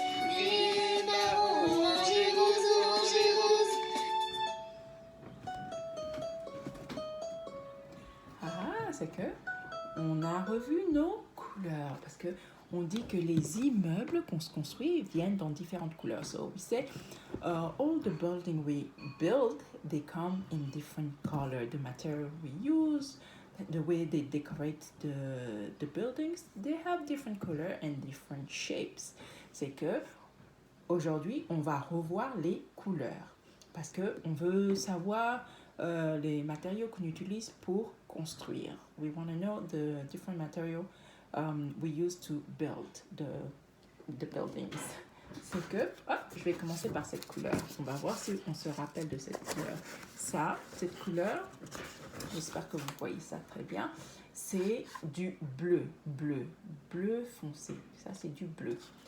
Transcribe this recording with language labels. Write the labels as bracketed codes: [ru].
[fr] Gris, marron, orange et rose, orange et rose. Ah, c'est que on a revu nos couleurs parce que on dit que les immeubles qu'on se construit viennent dans différentes couleurs. [en] So we say all the building we build, they come in different color. The material we use, the way they decorate the buildings, they have different color and different shapes. [fr] C'est que aujourd'hui, on va revoir les couleurs parce que on veut savoir les matériaux qu'on utilise pour construire. [en] We want to know the different material we use to build the buildings. [fr] c'est que, je vais commencer par cette couleur. On va voir si on se rappelle de cette couleur. Ça, cette couleur, j'espère que vous voyez ça très bien, c'est du bleu, bleu foncé. Ça, c'est du bleu.